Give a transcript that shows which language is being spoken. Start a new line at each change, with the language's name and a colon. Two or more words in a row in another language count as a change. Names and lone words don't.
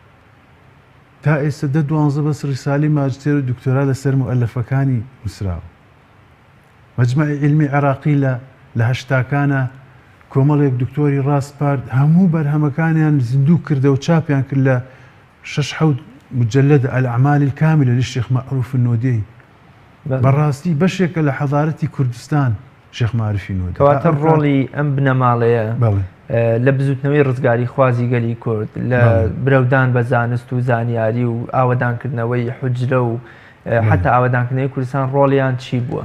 Central Kurdish: تا ئێستا 12 بەس ڕیسالی ماجستێر و دکتۆرا لەسەر مؤلفەکانی نووسراوە مەجمەعی عیلمی عێراقی لە هەشتاکانە کۆمەڵێک دکتۆری ڕاستپارد هەموو بەرهەمەکانیان زیندوو کردە و چاپیان کرد لە 6 مجلد الأعمال الكاملة للشيخ معروف النودي بەڕاستی بەشێکە لە حەضارەتی کوردستان شێخ معروفی نۆدێ کەواتە ڕۆڵی ئەم بنەماڵەیە لە بزوتنەوەی ڕزگاری خوازی گەلی کورد لە برەودان بە زانست و زانیاری و ئاوەدانکردنەوەی حوجرە و حتا ئاوەدانکردنەوەی کوردستان ڕۆڵیان چی بووە؟